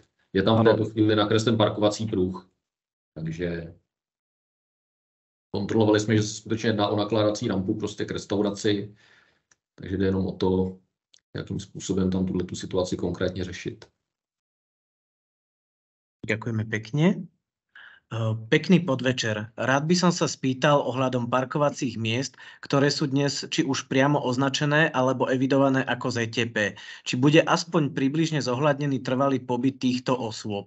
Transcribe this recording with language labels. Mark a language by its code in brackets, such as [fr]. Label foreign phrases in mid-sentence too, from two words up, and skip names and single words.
[cs] Je tam v této chvíli nakreslen parkovací pruh, takže kontrolovali jsme, že se skutečně jedná o nakládací rampu prostě k restauraci, takže jde jenom o to, jakým způsobem tam tu situaci konkrétně řešit. [sk] Ďakujeme pekne. Pekný podvečer. Rád by som sa spýtal ohľadom parkovacích miest, ktoré sú dnes či už priamo označené alebo evidované ako ZTP. Či bude aspoň približne zohľadnený trvalý pobyt týchto osôb.